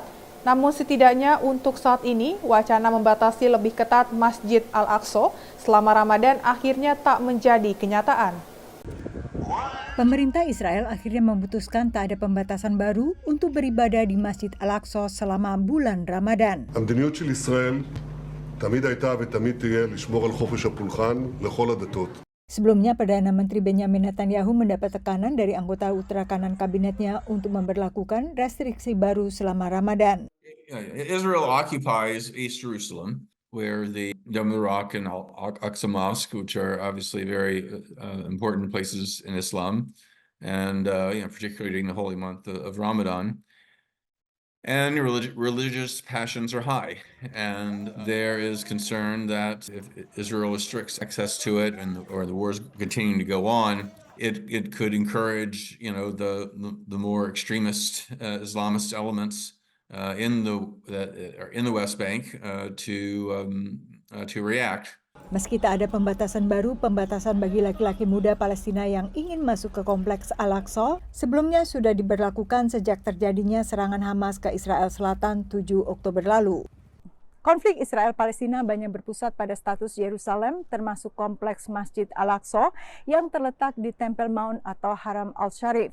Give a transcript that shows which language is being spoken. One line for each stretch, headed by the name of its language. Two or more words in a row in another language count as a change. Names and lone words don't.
Indonesian: Namun setidaknya untuk saat ini, wacana membatasi lebih ketat Masjid Al-Aqsa selama Ramadan akhirnya tak menjadi kenyataan. Pemerintah Israel akhirnya memutuskan tak ada pembatasan baru untuk beribadah di Masjid Al-Aqsa selama bulan Ramadan.
Hebrew: המדיניות של ישראל תמיד הייתה ותמיד תהיה לשמור על חופש הפולחן לכל הדתות.
Indonesian: Sebelumnya, Perdana Menteri Benjamin Netanyahu mendapat tekanan dari anggota ultrakanan kabinetnya untuk memberlakukan restriksi baru selama Ramadan.
English: Israel occupies East Jerusalem, where the Dome of the Rock and Al-Aqsa Mosque, which are obviously very important places in Islam, and particularly during the holy month of Ramadan. And religious passions are high, and there is concern that if Israel restricts access to it, or the wars continuing to go on, it could encourage, the more extremist Islamist elements in the West Bank to react.
Indonesian: Meski tak ada pembatasan baru, pembatasan bagi laki-laki muda Palestina yang ingin masuk ke kompleks Al-Aqsa sebelumnya sudah diberlakukan sejak terjadinya serangan Hamas ke Israel Selatan 7 Oktober lalu. Konflik Israel-Palestina banyak berpusat pada status Yerusalem, termasuk kompleks Masjid Al-Aqsa yang terletak di Temple Mount atau Haram Al-Sharif.